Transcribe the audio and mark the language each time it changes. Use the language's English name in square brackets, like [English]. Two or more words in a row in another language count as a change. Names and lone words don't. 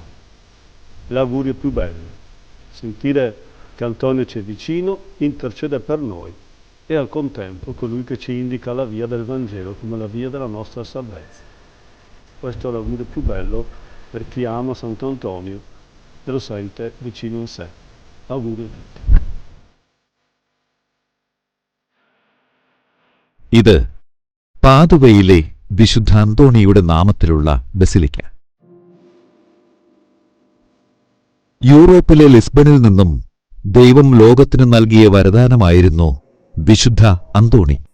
[Italian] L'augurio più bello, sentire che Antonio ci è vicino, intercede per noi e al contempo colui che ci indica la via del Vangelo come la via della nostra salvezza. Questo è l'augurio più bello per chi ama Sant'Antonio e lo sente vicino in sé. Augurio a tutti. [Malayalam] ഇത് പാതുവയിലെ വിശുദ്ധ അന്തോണിയുടെ നാമത്തിലുള്ള ബസിലിക്ക. യൂറോപ്പിലെ ലിസ്ബണിൽ നിന്നും ദൈവം ലോകത്തിനു നൽകിയ വരദാനമായിരുന്നു വിശുദ്ധ അന്തോണി.